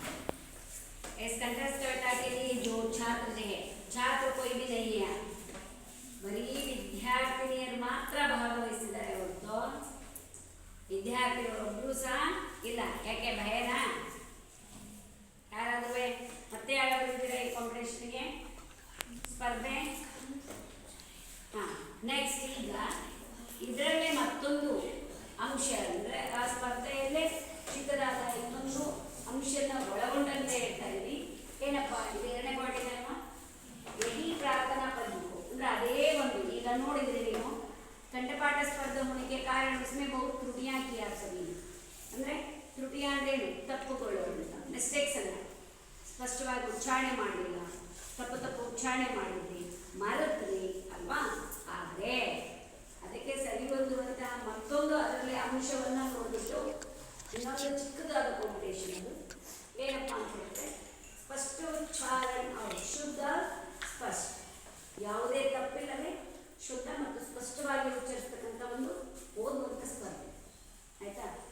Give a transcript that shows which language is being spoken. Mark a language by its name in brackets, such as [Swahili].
[Hindi] इस कंठस्थ के लिए जो छात्र है, छात्र कोई भी नहीं है, [Kannada] ಬರೀ ವಿದ್ಯಾರ್ಥಿನಿಯರು ಮಾತ್ರ ಭಾಗವಹಿಸಿದ್ದಾರೆ ಹೊರತು ವಿದ್ಯಾರ್ಥಿಗಳೊಬ್ಬರು ಸಹ ಇಲ್ಲ. ಯಾಕೆ ಭಯನಾ? ಯಾರಾದರೂ ಮತ್ತೆ ಯಾರಾದರೂ ಇದ್ದೀರಾ ಈ ಕಾಂಪಿಟೇಷನ್ಗೆ ಸ್ಪರ್ಧೆ? ಹಾಂ, ನೆಕ್ಸ್ಟ್ ಈಗ ಇದರಲ್ಲೇ ಮತ್ತೊಂದು ಅಂಶ ಅಂದರೆ ಆ ಸ್ಪರ್ಧೆಯಲ್ಲೇ ಚಿಕ್ಕದಾದ ಇನ್ನೊಂದು ಅಂಶನ ಒಳಗೊಂಡಂತೆ ಹೇಳ್ತಾ ಇದ್ವಿ. ಏನಪ್ಪ ಇದು ಎರಡನೇ ಪಾಯಿಂಟ್ ಏನಮ್ಮ? [Hindi] यही प्रार्थना पद्धति [Kannada] ಅಂದ್ರೆ ಅದೇ ಒಂದು ಈಗ ನೋಡಿದ್ರೆ ನೀವು ಕಂಠಪಾಠ ಸ್ಪರ್ಧೆ [Hindi] होने के कारण उसमें बहुत त्रुटियां की आप सभी ने. [Kannada] ಅಂದ್ರೆ त्रुटियां ಅಂದ್ರೆ ತಪ್ಪುಗಳು, ಮಿಸ್ಟೇಕ್ಸ್ ಅಲ್ಲ, ಸ್ಪಷ್ಟವಾಗಿ ಉಚ್ಚಾರಣೆ ಮಾಡಲಿಲ್ಲ, ತಪ್ಪು ಉಚ್ಚಾರಣೆ ಮಾಡಿದ್ರಿ, ಮರೆತ್ರಿ ಅಲ್ವಾ? ಆದರೆ ಅದಕ್ಕೆ ಸರಿ ಹೊಂದುವಂತಹ ಮತ್ತೊಂದು ಅದರಲ್ಲಿ ಅಂಶವನ್ನು ನೋಡಿಬಿಟ್ಟು ಇನ್ನೊಂದು ಚಿಕ್ಕದಾದ ಕಾಂಪಿಟೇಷನ್ ಅದು ಏನಪ್ಪ ಅಂತ ಹೇಳಿದ್ರೆ ಸ್ಪಷ್ಟ ಉಚ್ಚಾರಣೆ ಶುದ್ಧ ಸ್ಪಷ್ಟ, ಯಾವುದೇ ತಪ್ಪಿಲ್ಲದೆ ಶುದ್ಧ ಮತ್ತು ಸ್ಪಷ್ಟವಾಗಿ ಉಚ್ಚರಿಸ್ತಕ್ಕಂಥ ಒಂದು ಓದುವಂಥ ಸ್ಪರ್ಧೆ. ಆಯಿತಾ?